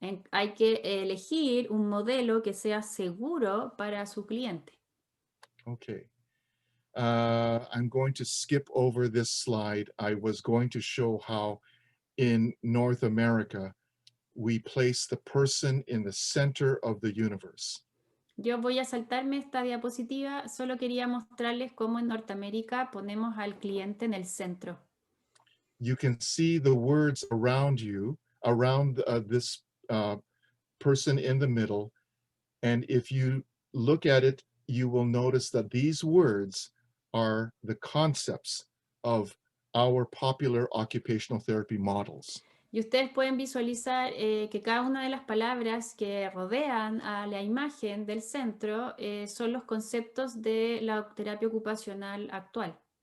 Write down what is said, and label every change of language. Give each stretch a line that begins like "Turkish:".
Spanish: Hay que elegir un modelo que sea seguro para su cliente.
English: Okay. I'm going to skip over this slide. I was going to show how in North America, we place the person in the center of the universe.
Spanish: Yo voy a saltarme esta diapositiva, solo quería mostrarles cómo en Norteamérica ponemos al cliente en el centro.
English: You can see the words around you, around this person in the middle, and if you look at it, you will notice that these words are the concepts of our popular occupational therapy models.
Spanish: Y ustedes pueden visualizar que cada una de las palabras que rodean a la imagen del centro son los conceptos de la terapia ocupacional actual.